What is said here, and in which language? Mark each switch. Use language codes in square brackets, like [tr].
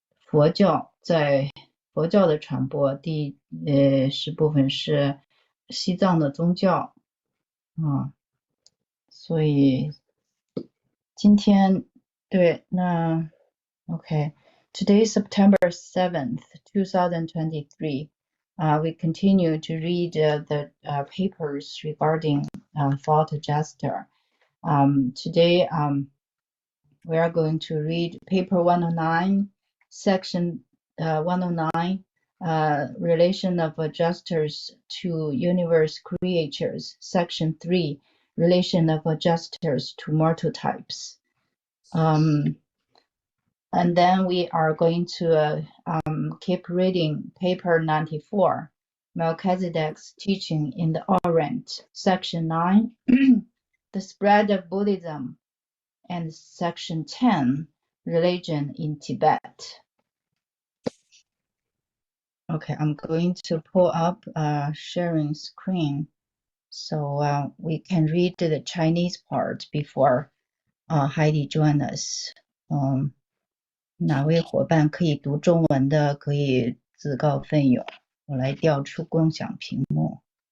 [zh] 佛教的传播，第10部分是西藏的宗教所以今天对那 [en] OK Today is September 7th, 2023. We continue to read the papers regarding thought adjuster. Today we are going to read paper 109, section 109, relation of adjusters to universe creatures, section 3, relation of adjusters to mortal types. And then we are going to keep reading paper 94, Melchizedek's teaching in the Orient, section 9, the spread of Buddhism, and section 10, religion in Tibet. Okay, I'm going to pull up sharing screen so we can read the Chinese part before Heidi join us. [zh] 哪位伙伴可以读中文的可以自告奋勇，我来调出共享屏幕。